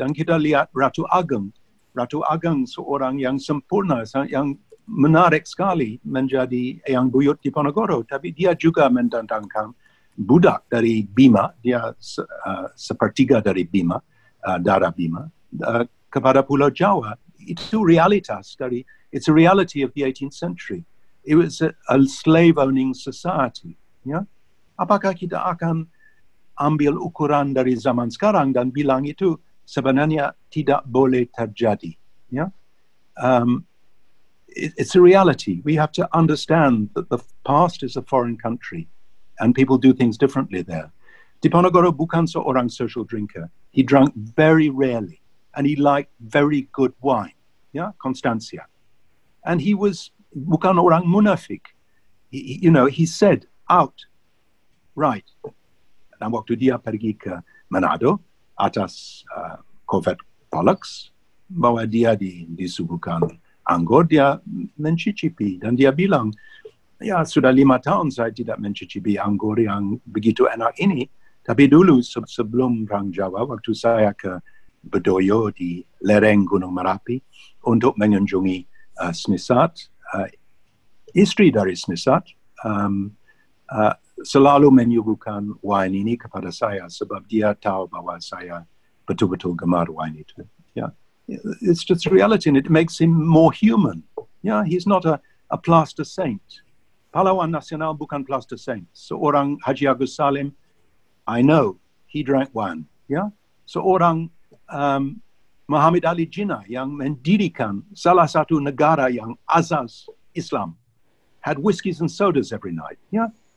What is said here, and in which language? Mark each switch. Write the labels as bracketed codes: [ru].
[id] Dan kita lihat Ratu Ageng. Ratu Ageng seorang yang sempurna, yang menarik sekali menjadi Eyang Buyut di Ponorogo. Tapi dia juga mendatangkan budak dari Bima, dia sepertiga dari Bima, darah Bima, kepada Pulau Jawa. Itu realitas dari, [en] it's a reality of the 18th century. It was a slave-owning society. Ya? [id] Apakah kita akan ambil ukuran dari zaman sekarang dan bilang itu sebenarnya tidak boleh terjadi? [en] Ya? It's a reality. We have to understand that the past is a foreign country and people do things differently there. Diponegoro [id] bukan seorang [en] social drinker. He drank very rarely and he liked very good wine. Ya, Constancia. And he was [id] bukan orang munafik. [en] He said out, right. [id] Dan waktu dia pergi ke Manado atas Corvette Pollux, bahwa dia disuguhkan anggur, dia mencicipi. Dan dia bilang, ya sudah 5 tahun saya tidak mencicipi anggur yang begitu enak ini. Tapi dulu sebelum Perang Jawa, waktu saya ke Bedoyo di lereng Gunung Merapi untuk mengunjungi Smisat, istri dari Smisat selalu menyuguhkan wine ini kepada saya sebab dia tahu bahwa saya betul-betul gemar wine itu. Yeah. [en] It's just reality and it makes him more human. Yeah, he's not a plaster saint. [id] Pahlawan nasional bukan [en] plaster saint. Seorang Haji Agus Salim, I know, he drank wine. Yeah? [id] Seorang Muhammad Ali Jinnah yang mendirikan salah satu negara yang azaz Islam, [en] had whiskeys and sodas every night. Yeah?